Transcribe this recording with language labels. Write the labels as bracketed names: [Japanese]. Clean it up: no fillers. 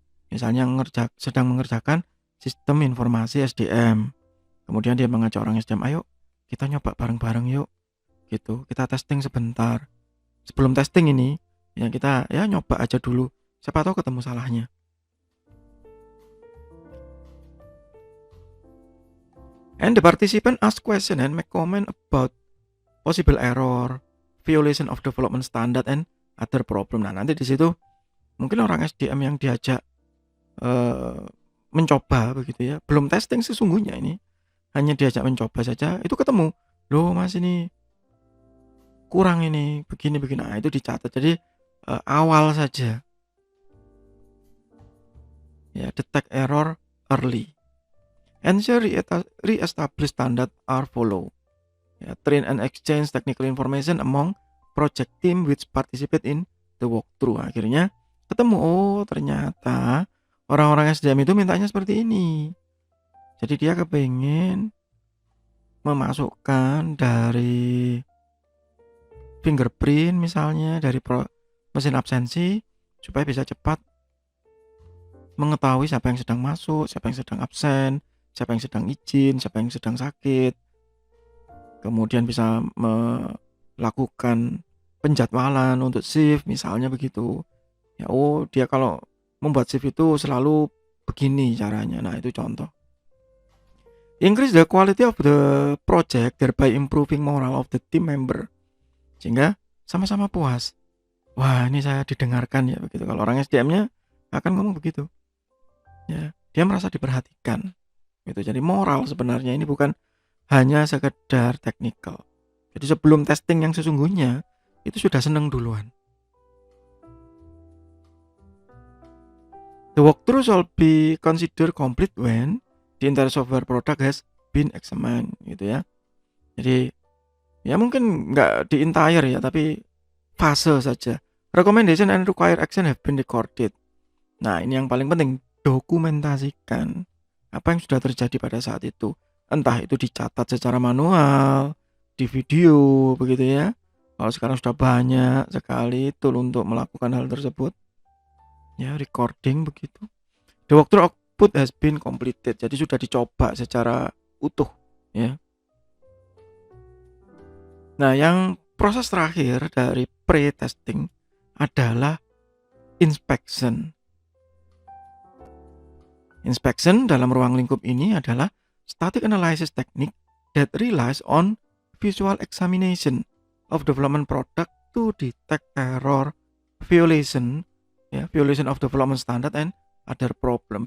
[Indonesian] Misalnya sedang mengerjakan sistem informasi SDM. Kemudian dia mengajak orang SDM, ayo kita nyoba bareng-bareng yuk. Gitu, kita testing sebentar. Sebelum testing ini, ya kita ya nyoba aja dulu. Siapa tahu ketemu salahnya. [English] And the participant ask question and make comment about possible error, violation of development standard and other problem. [Indonesian] Nah, nanti di situ mungkin orang SDM yang diajak mencoba begitu ya, belum testing sesungguhnya ini, hanya diajak mencoba saja, itu ketemu, loh mas ini kurang ini, begini. Nah, itu dicatat. Jadi awal saja ya, [English] detect error early. Ensure re-establish standard are follow. Ya, train and exchange technical information among project team which participate in the walkthrough. [Indonesian] Akhirnya ketemu, oh ternyata orang-orang SDM itu mintanya seperti ini. Jadi dia kepengen memasukkan dari fingerprint misalnya, dari mesin absensi, supaya bisa cepat mengetahui siapa yang sedang masuk, siapa yang sedang absen, siapa yang sedang izin, siapa yang sedang sakit. Kemudian bisa melakukan penjadwalan untuk shift misalnya begitu. Ya, oh dia kalau membuat shift itu selalu begini caranya. Nah, itu contoh. [English] Increase the quality of the project thereby improving moral of the team member. [Indonesian] Sehingga sama-sama puas. Wah, ini saya didengarkan ya begitu. Kalau orang SDM-nya akan ngomong begitu. Ya, dia merasa diperhatikan. Gitu. Jadi moral sebenarnya ini bukan hanya sekedar technical. Jadi sebelum testing yang sesungguhnya itu sudah seneng duluan. [English] The walkthrough shall be considered complete when the entire software product has been examined, [Indonesian] gitu ya. Jadi ya mungkin nggak di entire ya, tapi fase saja. [English] Recommendation and required action have been recorded. [Indonesian] Nah, ini yang paling penting, dokumentasikan apa yang sudah terjadi pada saat itu. Entah itu dicatat secara manual, di video, begitu ya. Kalau sekarang sudah banyak sekali tool untuk melakukan hal tersebut. Ya, recording begitu. [English] The walkthrough output has been completed. [Indonesian] Jadi sudah dicoba secara utuh, ya. Nah, yang proses terakhir dari pre-testing adalah inspection. [English] Inspection [Indonesian] dalam ruang lingkup ini adalah [English] static analysis technique that relies on visual examination of development product to detect error, violation of development standard and other problem.